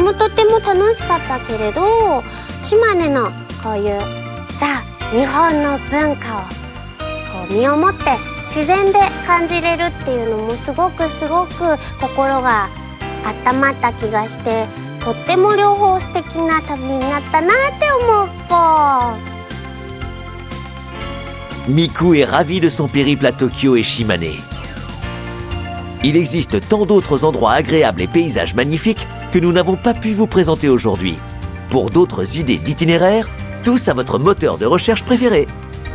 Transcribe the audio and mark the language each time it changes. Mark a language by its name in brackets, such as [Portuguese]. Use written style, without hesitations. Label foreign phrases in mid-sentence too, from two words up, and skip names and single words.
[Japanese] も楽しかったけれど、島根のこういうザ・日本の文化をこう身をもって自然で感じれるっていうのもすごく心が温まった気がして、とっても両方素敵な旅になったなって思うぽ。 [French] Miku est ravie de son périple à Tokyo et Shimane. Il existe tant d'autres endroits agréables et paysages magnifiques que nous n'avons pas pu vous présenter aujourd'hui. Pour d'autres idées d'itinéraires, tous à votre moteur de recherche préféré.